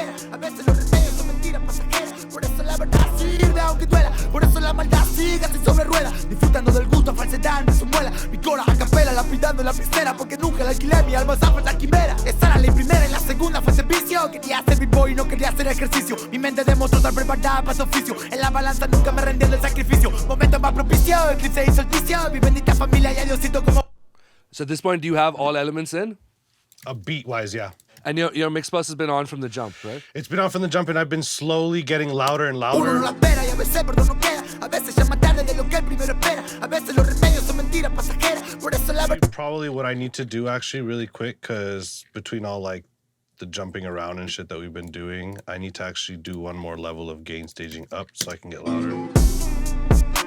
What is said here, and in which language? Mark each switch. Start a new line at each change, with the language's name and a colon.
Spanish: A veces los remedios son mentiras pasajeras, por eso la verdad sirve aunque duela, por eso la maldad sigue así sobre ruedas, disfrutando del gusto, falsedad en su muela, mi cora a capela, lapidando en la pecera, porque nunca la alquilé, mi alma zafra la quimera. Esta era la primera y la segunda fue servicio, quería ser b-boy y no quería hacer ejercicio, mi mente demostró estar preparada para su oficio, en la balanza nunca me rendí del sacrificio, momento más propicio, eclipse hizo el vicio, mi bendita familia y a Diosito como.
English: So at this point, do you have all elements in? Beat wise, yeah. And your mix bus has been on from the jump, right? It's been on from the jump, and I've been slowly getting louder and
Spanish: Uno no
English: louder.
Spanish: la espera y a veces perdón no queda, a veces ya más tarde de lo que el primero espera, a veces los remedios son mentiras pasajeras, por eso la verdad.
English: Probably what I need to do actually really quick, because between all like the jumping around and shit that we've been doing, I need to actually do one more level of gain staging up so I can get louder.